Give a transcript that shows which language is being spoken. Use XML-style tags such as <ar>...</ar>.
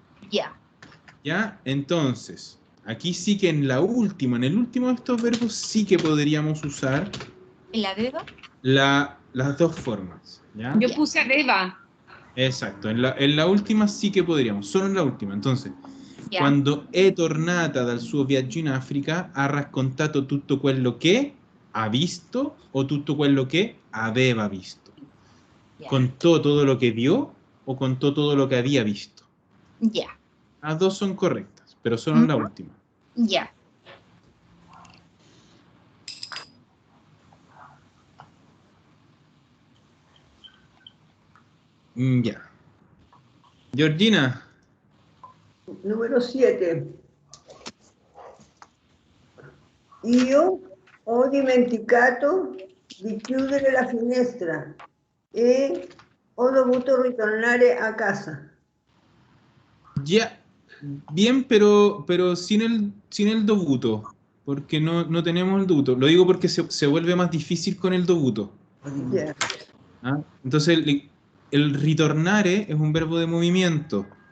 <es>Ya. Ya, entonces, aquí sí que en el último de estos verbos sí que podríamos usar. ¿En la beba? Las dos formas. ¿Ya? Yo puse beba. Exacto, en la última sí que podríamos, solo en la última.</es> <it>Entonces, quando è tornata dal suo viaggio in Africa, ha raccontato tutto quello che ha visto o tutto quello che aveva visto.</it> <es>¿Contó todo lo que vio o contó todo lo que había visto? Ya. Las dos son correctas, pero solo en la última. Ya. Ya. Georgina. Número 7.</es> <it>Io ho dimenticato di chiudere la finestra e ho dovuto ritornare a casa.</it> <es>Ya. Bien, pero sin el dovuto, porque no tenemos el dovuto. Lo digo porque se vuelve más difícil con el dovuto. Yeah. ¿Ah? Entonces, el ritornare es un verbo de movimiento.</es>